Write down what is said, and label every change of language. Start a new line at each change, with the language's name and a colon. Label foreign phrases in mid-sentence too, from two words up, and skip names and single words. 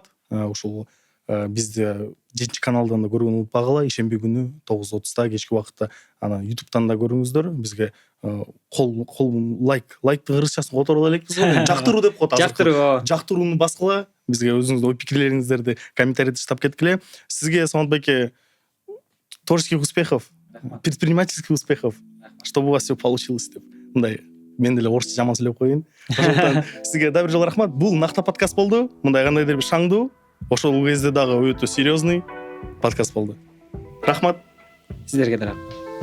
Kyrgyz: Ушул бизди 7 каналдан да көргөнү унутпагыла. Ишемби күнү 9:30 кечки убакытта ана YouTube'дан да көрүңүздөр. Бизге лайктын кыргызчасын которо элекпиз го. Жактыруу деп коет азыр. Жактырууну баскыла. Бизге өзүңүздүн ой пикирлериңиздерди комментарийде таштап кеткиле. Сизге Самат байке
Russian: творческих успехов, предпринимательских успехов, чтобы у вас все получилось деп.
Kyrgyz: Мындай мен деле орусча жаман сүйлөп коеюн. Ошондон сизге да бир жолу рахмат. Бул Накта подкаст болду. Мындай кандайдыр бир шаңдуу, ошол кезде дагы өтө серьезный подкаст болду. Рахмат. Сиздерге да рахмат.